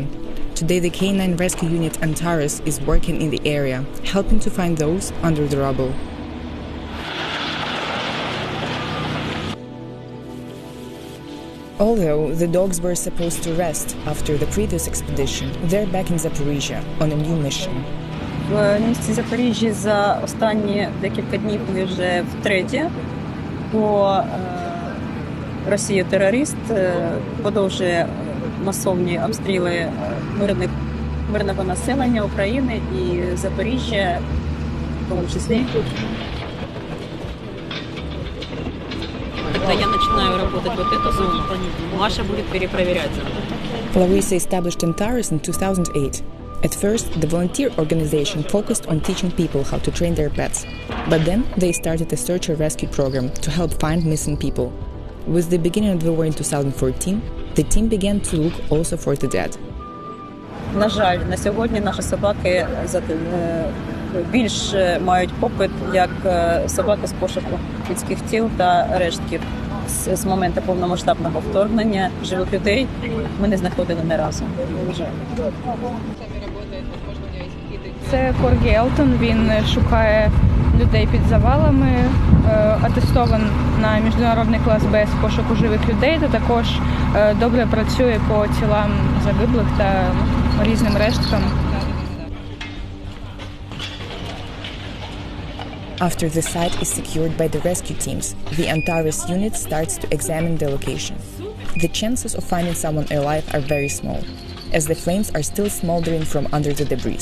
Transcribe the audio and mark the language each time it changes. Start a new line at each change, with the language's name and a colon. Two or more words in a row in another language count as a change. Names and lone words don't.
English: Today the K9 rescue unit Antares is working in the area, helping to find those under the rubble. Although the dogs were supposed to rest after the previous expedition, they're back in Zaporizhia on a new mission.
Ukrainian: В місті Запоріжжя за останні декілька днів ми вже втретє, бо Росія-терорист продовжує масовні обстріли мирного населення України і Запоріжжя в тому числі.
Russian: Когда я начинаю работать вот эту зону, Маша будет перепроверять.
English: Larissa established Antares in 2008. At first, the volunteer organization focused on teaching people how to train their pets. But then they started a search and rescue program to help find missing people. With the beginning of the war in 2014, the team began to look also for the dead.
Ukrainian: На жаль, на сьогодні наші собаки більш мають попит як собаки з пошуку людських тіл та рештків. З моменту повномасштабного вторгнення живих людей ми не знаходили ні разу. Це Коргі Елтон, він шукає людей під завалами, атестован на міжнародний клас Б з пошуку живих людей, та також добре працює по тілам загиблих та різним решткам.
English: After the site is secured by the rescue teams, the Antares unit starts to examine the location. The chances of finding someone alive are very small, as the flames are still smoldering from under the debris.